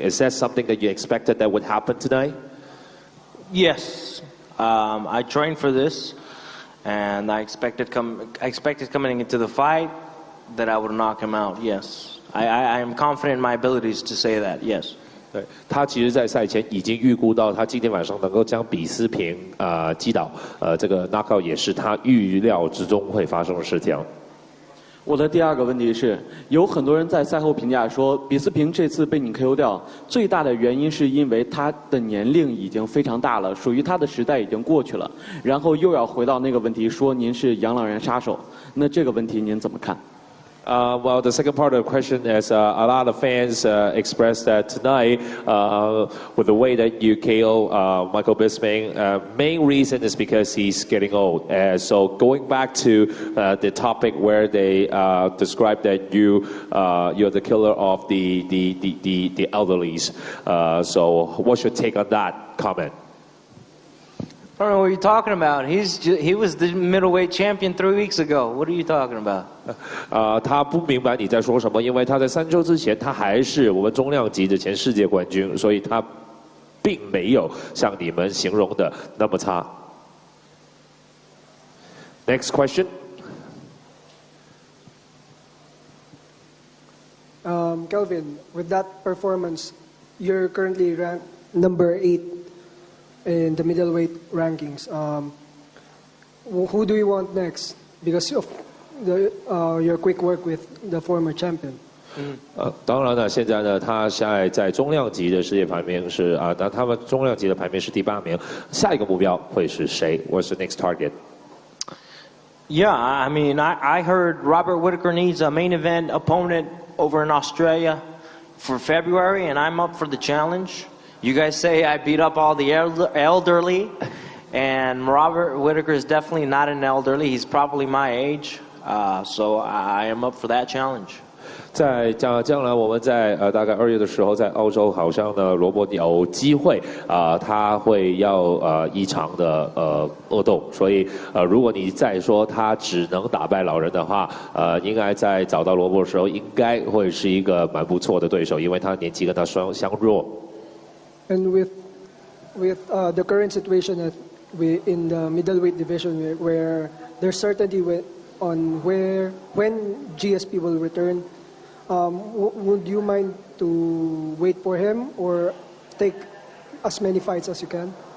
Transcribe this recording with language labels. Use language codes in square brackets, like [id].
[en] Is that something that you expected that would happen tonight? Yes. I trained for this, and I expected coming into the fight that I would knock him out. Yes, I am confident in my abilities to say that. Yes. [zh] 对，他其实，在赛前已经预估到他今天晚上能够将比斯平击倒，这个 knockout 也是他预料之中会发生的事情。我的第2个问题是，有很多人在赛后评价说，比斯平这次被你 KO 掉，最大的原因是因为他的年龄已经非常大了，属于他的时代已经过去了，然后又要回到那个问题，说您是养老人杀手，那这个问题您怎么看？ [en] Well, the second part of the question is a lot of fans expressed that tonight, with the way that you KO Michael Bisping, main reason is because he's getting old. So going back to the topic where they described that you're the killer of the elderlies. So what's your take on that comment? I don't know what you're talking about. He was the middleweight champion 3 weeks ago. What are you talking about? [zh] 他不明白你在说什么，因为他在3周之前他还是我们中量级的前世界冠军，所以他并没有像你们形容的那么差。 [en] Next question. Kelvin, with that performance, you're currently ranked number 8 in the middleweight rankings. Who do you want next? Because of your quick work with the former champion. [zh] 当然了，现在呢，他现在在中量级的世界排名是那他们中量级的排名是第8名。下一个目标会是谁 ？ [en] What's the next target? Yeah, I mean, I heard Robert Whittaker needs a main event opponent over in Australia for February, and I'm up for the challenge. You guys say I beat up all the elderly, and Robert Whittaker is definitely not an elderly. He's probably my age, so I am up for that challenge. [zh] 在将来我们在大概2月的时候，在澳洲好像呢，罗伯有机会他会要一场的恶斗，所以如果你再说他只能打败老人的话，应该在找到罗伯的时候，应该会是一个蛮不错的对手，因为他年纪跟他相若。 [en] And with the current situation in the middleweight division, where there's certainty on when GSP will return, would you mind to wait for him or take as many fights as you can?